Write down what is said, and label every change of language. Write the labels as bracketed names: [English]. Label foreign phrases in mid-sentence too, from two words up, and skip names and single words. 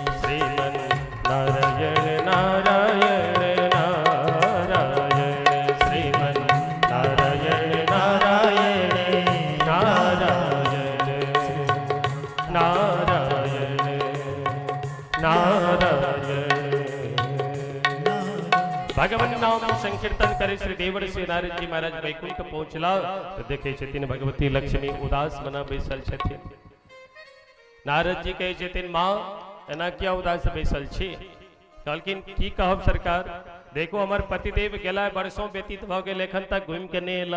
[Maithili] श्रीमन नारायण नारायण नारायण श्रीमन नारायण नारायण नारायण नारायण नारायण भगवान नाम संकीर्तन करे श्री देवर श्री नारद जी महाराज वैकुंठ पहुंचला तो देखे छथिन भगवती लक्ष्मी उदास मना बैसल छथिन। नारद जी कहे छथिन माँ एना क्या उदास बैसल छी? कहलखिन की कहब सरकार, देखो हमार पतिदेव गेला वर्षों व्यतीत भ गेल एखन तक घूम के नहीं एला।